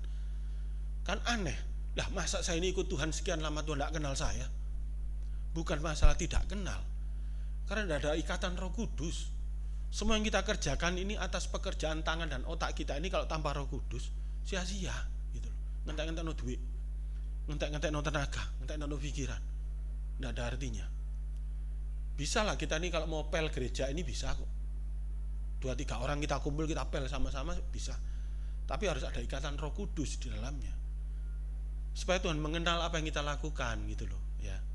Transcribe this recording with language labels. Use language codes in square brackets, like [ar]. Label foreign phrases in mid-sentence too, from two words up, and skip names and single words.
[id] Kan aneh, lah masa saya ini ikut Tuhan sekian lama Tuhan tidak kenal saya? Bukan masalah tidak kenal, karena tidak ada ikatan Roh Kudus. Semua yang kita kerjakan ini atas pekerjaan tangan dan otak kita ini kalau tanpa Roh Kudus sia-sia gitu loh. [jv] Ngentek-ngentek no duit, ngentek-ngentek no tenaga, ngentek-ngentek no pikiran, [id] tidak ada artinya. Bisa lah kita ini kalau mau pel gereja ini bisa kok, 2-3 orang kita kumpul kita pel sama-sama bisa. Tapi harus ada ikatan Roh Kudus di dalamnya, supaya Tuhan mengenal apa yang kita lakukan gitu loh ya.